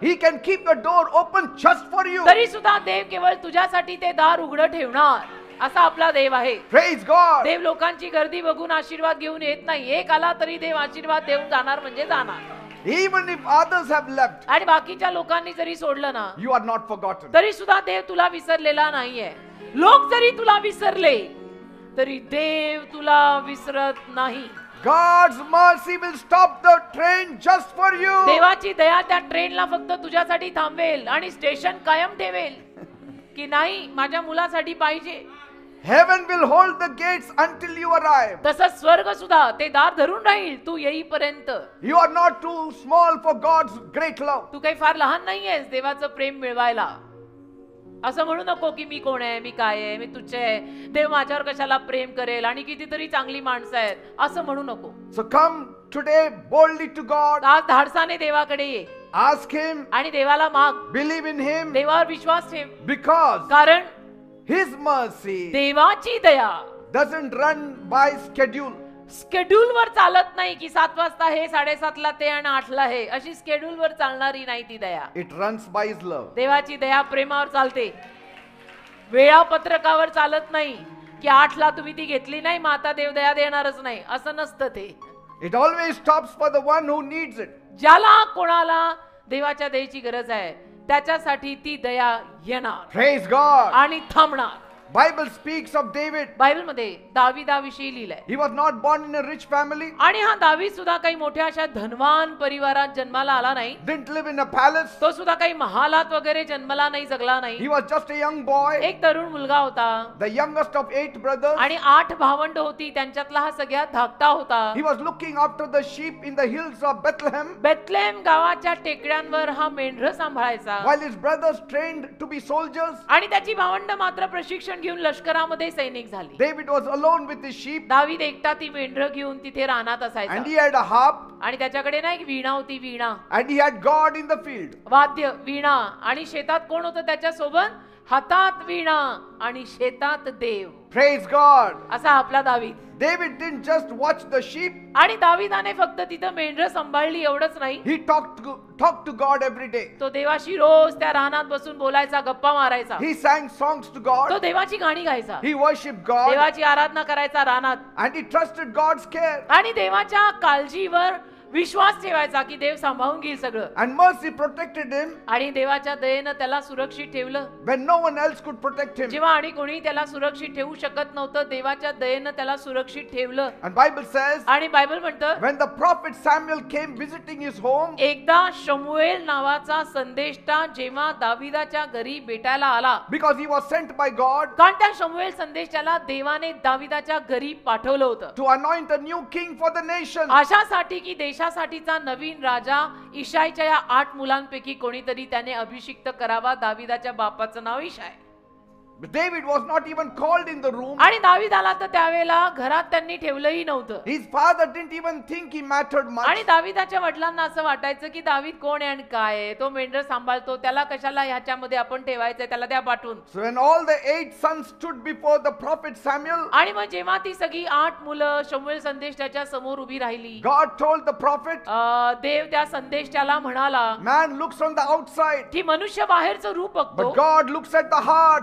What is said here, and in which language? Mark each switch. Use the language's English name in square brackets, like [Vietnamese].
[English] He can keep the door open just for you. [Marathi] तरी सुद्धा देव केवळ तुझ्यासाठी ते दार उघडं ठेवणार. असा आपला देव आहे. [English] Praise God. [Marathi] देव लोकांची गर्दी बघून आशीर्वाद घेऊन येत नाही. एक आला तरी देव आशीर्वाद देऊन जाणार म्हणजे जाणार. [English] Even if others have left, [Marathi] आणि बाकीच्या लोकांनी जरी सोडलं ना [English] you are not forgotten. [Marathi] तरी सुद्धा देव तुला विसरलेला नाहीये. लोक जरी तुला विसरले तरी देव तुला विसरत नाही. [English] God's mercy will stop the train just for you. [Marathi] देवाची दया त्या ट्रेनला फक्त तुझ्यासाठी थांबवेल आणि स्टेशन कायम ठेवेल की नाही माझ्या मुलासाठी पाहिजे. [English] Heaven will hold the gates until you arrive. [Marathi] तसंच स्वर्ग सुद्धा ते दार धरून राहील तू येईपर्यंत. [English] You are not too small for God's great love. [Marathi] तू काही फार लहान नाहीयेस देवाचं प्रेम मिळवायला. असं म्हणू नको की मी कोण आहे, मी काय आहे, मी तुझे आहे, देव माझ्यावर कशाला प्रेम करेल आणि कितीतरी चांगली माणसं आहेत असं म्हणू नको. [English] So come today boldly to God. [Marathi] आज धाडसाने देवाकडे ये [English] Ask Him. [Marathi] आणि देवाला माग. [English] Believe in Him. [Marathi] देवावर विश्वास ठेव. [English] Because [Marathi] कारण [English] His mercy [Marathi] देवाची दया [English] doesn't run by schedule. [Marathi] Schedule वर चालत नाही की 7 वाजता हे 7:30ला ते आणि 8ला हे अशी स्केड्यूल वर चालणारी नाही ती दया. [English] It runs by His love. [Marathi] देवाची दया प्रेमावर चालते. वेळापत्रकावर चालत नाही की 8ला तुम्ही ती घेतली नाही मग आता देव दया देणारच नाही असं नसतं ते. [English] It always stops for the one who needs it. [Marathi] ज्याला कोणाला देवाच्या दयेची गरज आहे त्याच्यासाठी ती दया येणार [English] Praise God. [Marathi] आणि थांबणार. [English] Bible speaks of David. [Marathi] Bible मध्ये दावीदाविषयी लिहिलंय. [English] He was not born in a rich family. [Marathi] आणि हा दावीद सुद्धा काही मोठ्या अशा धनवान परिवारात जन्माला आला नाही. [English] Didn't live in a palace. [Marathi] तो सुद्धा काही महालात वगैरे जन्मला नाही, जगला नाही. [English] He was just a young boy. [Marathi] एक तरुण मुलगा होता. [English] The youngest of 8 brothers. [Marathi] आणि 8 भावंड होती त्यांच्यातला हा सगळ्यात धाकटा होता. [English] He was looking after the sheep in the hills of Bethlehem. [Marathi] Bethlehem गावाच्या टेकड्यांवर हा मेंढरं सांभाळायचा. [English] While his brothers trained to be soldiers. [Marathi] आणि त्याची भावंड मात्र प्रशिक्षण घेऊन लष्करामध्ये सैनिक झाली. [English] David was alone with his sheep. [Marathi] दावीद एकटा ती मेंढरं घेऊन तिथे रानात असायचा. [English] And he had a harp. [Marathi] आणि त्याच्याकडे ना एक वीणा होती. वीणा [English] And he had God in the field. [Marathi] वाद्य वीणा. आणि शेतात कोण होतं त्याच्या सोबत? हातात वीणा आणि शेतात देव. [English] Praise God. [Marathi] असा आपला दावीद. [English] David didn't just watch the sheep. [Marathi] आणि दावीदाने फक्त तिथं मेंढरं सांभाळली एवढंच नाही, [English] He talked to God every day. [Marathi] तो देवाशी रोज त्या रानात बसून बोलायचा, गप्पा मारायचा. [English] He sang songs to [Marathi] तो [English] God. [Marathi] देवाची गाणी गायचा, [English] He worshipped God. [Marathi] देवाची आराधना करायचा रानात. [English] And he trusted God's care. [Marathi] आणि देवाच्या काळजीवर विश्वास ठेवायचा की देव सांभाळून घेईल सगळं. [English] And mercy protected him [Marathi] आणि देवाच्या दयेनं त्याला सुरक्षित ठेवलं. [English] when no one else could protect him. [Marathi] जेव्हा आणि कोणी त्याला सुरक्षित ठेवू शकत नव्हतं, देवाच्या दयेनं त्याला सुरक्षित ठेवलं. [English] And Bible says, [Marathi] आणि बायबल म्हणतं, [English] when the prophet Samuel came visiting his home, [Marathi] एकदा शमूएल नावाचा संदेष्टा जेव्हा दाविदाच्या घरी भेटायला आला, [English] because he was sent by God [Marathi] कारण त्या शमूएल संदेशाला देवाने दाविदाच्या घरी पाठवलं होतं, [English] to anoint a new king for the nation. [Marathi] अशासाठी की देशासाठीचा नवीन राजा इशाईच्या या 8 मुलांपैकी कोणीतरी त्याने अभिषिक्त करावा. दाविदाच्या बापाचं नाव इशाय. [English] But David was not even called in the room. [Marathi] आणि दाविदाला तर त्यावेळेला घरात त्यांनी ठेवलंही नव्हतं. [English] His father didn't even think he mattered much. [Marathi] आणि दाविदाच्या वडिलांना असं वाटायचं की दावीद कोण आहे आणि काय आहे, तो मेंढर सांभाळतो, त्याला कशाला ह्याच्यामध्ये आपण ठेवायचंय, त्याला त्या पाठवून. [English] So when all the 8 sons stood before the prophet Samuel, [Marathi] आणि मग जेव्हा ती सगळी 8 मुलं शमूएल संदेशाच्या समोर उभी राहिली, [English] God told the prophet, [Marathi] देव त्या संदेशाला म्हणाला, [English] man looks on the outside, [Marathi] की मनुष्य बाहेरचं रूप बघतो, [English] but God looks at the heart.